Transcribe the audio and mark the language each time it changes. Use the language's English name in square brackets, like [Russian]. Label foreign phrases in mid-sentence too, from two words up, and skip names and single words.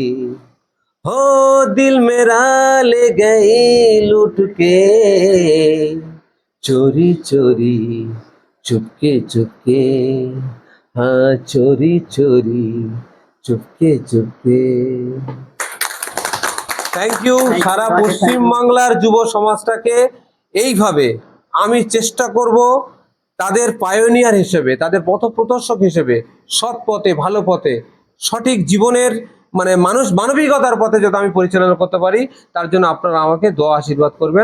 [Hindi] हो दिल मेरा ले गई लूट के चोरी चोरी चुपके चुपके, हाँ चोरी चोरी चुपके चुपके। [English] thank you. [Bangla] সারা পশ্চিম বাংলার যুব সমাজটাকে এইভাবে আমি চেষ্টা করব তাদের পায়োনিয়ার হিসেবে, তাদের পথপ্রদর্শক হিসেবে সৎ পথে, ভালো পথে, সঠিক জীবনের মানে মানবিকতার পথে যাতে আমি পরিচালনা করতে পারি, তার জন্য আপনারা আমাকে দোয়া আশীর্বাদ করবেন।